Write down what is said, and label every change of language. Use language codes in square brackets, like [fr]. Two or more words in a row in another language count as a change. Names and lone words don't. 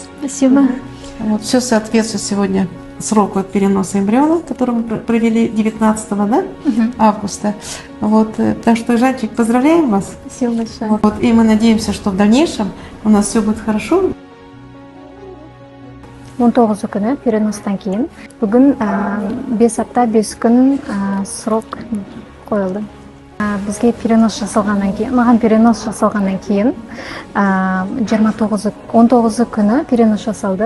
[ru] Спасибо. Вот, все соответствует сегодня сроку переноса эмбриона, который мы провели 19 августа. Вот, так что, Жанчик, поздравляем вас. Спасибо большое. Вот, и мы надеемся, что в дальнейшем у нас все будет хорошо. [kk] 19 күні переностан кейін. Бүгін 5 апта 5 күн срок қойылды. Бізге перенос жасалғаннан кейін, маған перенос жасалғаннан кейін 19 күні перенос жасалды.